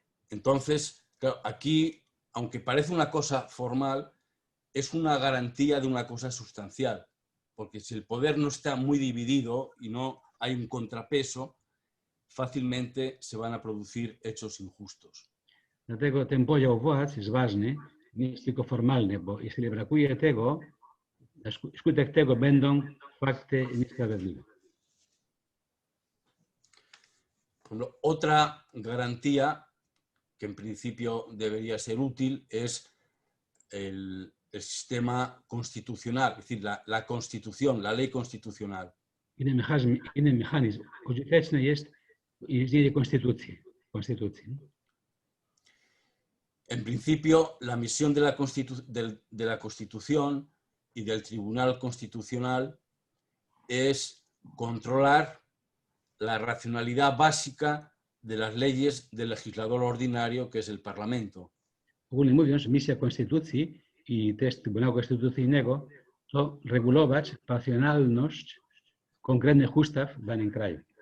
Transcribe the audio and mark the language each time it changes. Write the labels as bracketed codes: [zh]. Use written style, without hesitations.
[es] Entonces, claro, aquí, aunque parece una cosa formal, es una garantía de una cosa sustancial, porque si el poder no está muy dividido y no hay un contrapeso, fácilmente se van a producir hechos injustos. [pl] Dlatego ten podział władz jest ważny, nie jest tylko formalny, bo jeśli brakuje tego, skutek tego będą fakty niesprawiedliwe. [es] Otra garantía que en principio debería ser útil es el sistema constitucional, es decir, la constitución, la ley constitucional. [pl] Inny mechanizm użyteczny jest istnienie konstytucji. [es] En principio, la misión de la Constitución y del Tribunal Constitucional es controlar la racionalidad básica de las leyes del legislador ordinario, que es el Parlamento. [pl] Ogólnie mówiąc, misja konstytucji i też Trybunału Konstytucyjnego to regulować racjonalność konkretnych ustaw w danym kraju.